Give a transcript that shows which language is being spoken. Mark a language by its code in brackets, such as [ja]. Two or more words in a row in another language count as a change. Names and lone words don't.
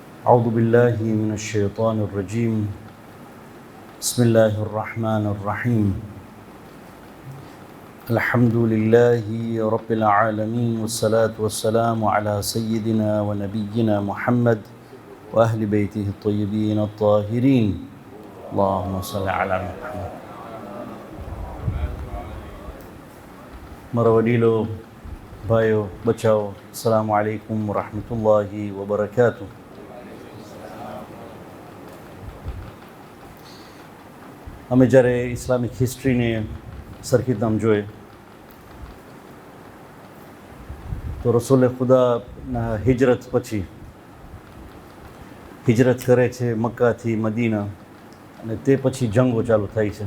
[ar] أعوذ بالله من الشيطان الرجيم بسم الله الرحمن الرحيم الحمد لله رب العالمين والصلاة والسلام على سيدنا ونبينا محمد وأهل بيته الطيبين الطاهرين اللهم صل على محمد. [gu] મારા વડીલો, ભાઈઓ, બચાવો, [ar] السلام عليكم ورحمة الله وبركاته. [gu] અમે જ્યારે [en] Islamic history [gu] સરખીતામ જોઈએ તો રસૂલે ખુદાના હિજરત પછી હિજરત કરે છે મક્કાથી મદીના, અને તે પછી જંગો ચાલુ થાય છે.